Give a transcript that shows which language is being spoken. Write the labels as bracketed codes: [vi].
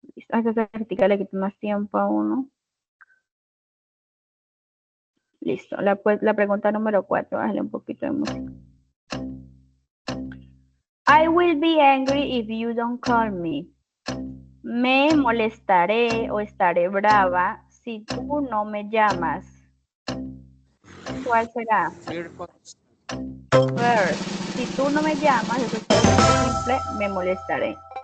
[es] A esta práctica le quito más tiempo a uno. Listo. La pregunta número 4. Bájale un poquito de música. [en] I will be angry if you don't call me. [es] Me molestaré o estaré brava si tú no me llamas. ¿Cuál será? [en] Third conditional. First. [es] Si tú no me llamas, eso es simple, me molestaré.